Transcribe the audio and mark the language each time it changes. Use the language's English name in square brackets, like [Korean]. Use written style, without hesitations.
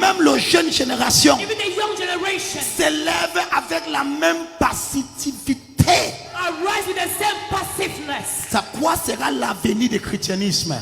[French] même la jeune génération [English] Even the young generation. [French] s'élèvent avec la même passivité. [English] Arise with the same passiveness. [French] Ça quoi sera l'avenir du christianisme?